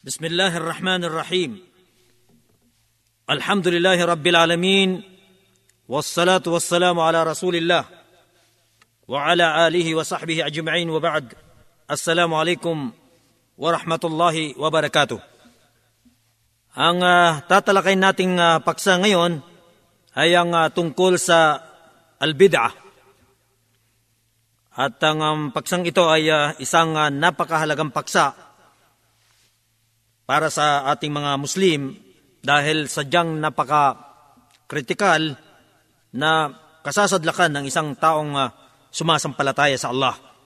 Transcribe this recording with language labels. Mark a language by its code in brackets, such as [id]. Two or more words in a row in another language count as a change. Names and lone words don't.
[ar] بسم الله الرحمن الرحيم الحمد لله رب العالمين والصلاة والسلام على رسول الله وعلى آله وصحبه أجمعين وبعد السلام عليكم ورحمة الله وبركاته. [tl] Ang tatalakay nating paksa ngayon ay ang tungkol sa al-bid'ah. At ang paksang ito ay isang napakahalagang paksa para sa ating mga Muslim dahil sadyang napaka-kritikal na kasasadlakan ng isang taong sumasampalataya sa Allah.